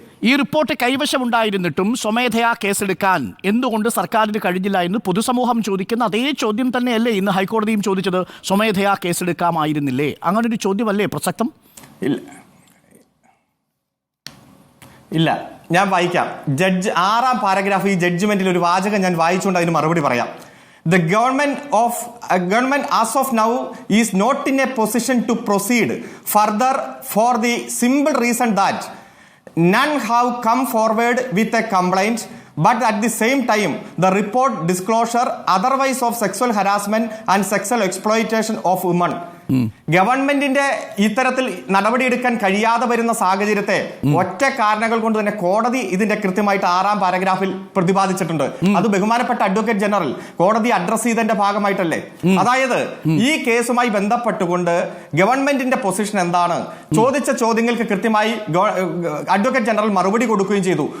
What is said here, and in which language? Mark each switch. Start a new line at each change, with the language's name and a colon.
Malayalam: ഈ റിപ്പോർട്ട് കൈവശമുണ്ടായിരുന്നിട്ടും സ്വമേധയാ കേസെടുക്കാൻ എന്തുകൊണ്ട് സർക്കാരിന് കഴിഞ്ഞില്ല എന്ന് പൊതുസമൂഹം ചോദിക്കുന്ന അതേ ചോദ്യം തന്നെയല്ലേ ഇന്ന് ഹൈക്കോടതിയും ചോദിച്ചത്? സ്വമേധയാ കേസെടുക്കാമായിരുന്നില്ലേ? അങ്ങനൊരു ചോദ്യമല്ലേ പ്രസക്തം? ഇല്ല, ഞാൻ വായിക്കാം. ജഡ്ജ് 6ാം പാരഗ്രാഫ് ഈ ജഡ്ജ്മെന്റിൽ ഒരു വാചകം ഞാൻ വായിച്ചുകൊണ്ട് അതിന് മറുപടി പറയാം.
English: The government as of now is not in a position to proceed further for the simple reason that none have come forward with a complaint, but at the same time the report disclosure otherwise of sexual harassment and sexual exploitation of women.
Malayalam: ഗവൺമെന്റിന്റെ ഇത്തരത്തിൽ നടപടിയെടുക്കാൻ കഴിയാതെ വരുന്ന സാഹചര്യത്തെ ഒറ്റ കാരണങ്ങൾ കൊണ്ട് തന്നെ കോടതി ഇതിന്റെ കൃത്യമായിട്ട് 6ാം പാരഗ്രാഫിൽ പ്രതിപാദിച്ചിട്ടുണ്ട്. അത് ബഹുമാനപ്പെട്ട അഡ്വക്കേറ്റ് ജനറൽ കോടതി അഡ്രസ് ചെയ്തതിന്റെ ഭാഗമായിട്ടല്ലേ? അതായത് ഈ കേസുമായി ബന്ധപ്പെട്ടുകൊണ്ട് ഗവൺമെന്റിന്റെ പൊസിഷൻ എന്താണ് ചോദിച്ച ചോദ്യങ്ങൾക്ക് കൃത്യമായി അഡ്വക്കേറ്റ് ജനറൽ മറുപടി കൊടുക്കുകയും ചെയ്തു.